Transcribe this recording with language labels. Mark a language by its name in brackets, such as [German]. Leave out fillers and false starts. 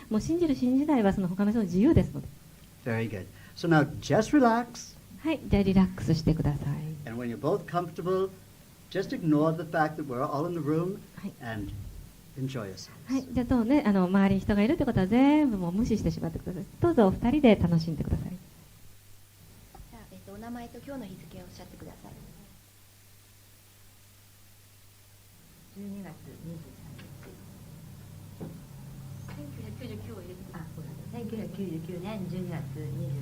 [Japanese] もう信じる信じないはその他の人の自由ですので。 [English] Very good. So now just relax. [Japanese] はい、じゃあリラックスしてください。 [English] And when you're both comfortable, just ignore the fact that we're all in the room and enjoy yourselves. [Japanese] はい、じゃあどうね、周りに人がいるということは全部もう無視してしまってください。どうぞお二人で楽しんでください。じゃあ、お名前と今日の日付をおっしゃってください。 12月1999年12月23日。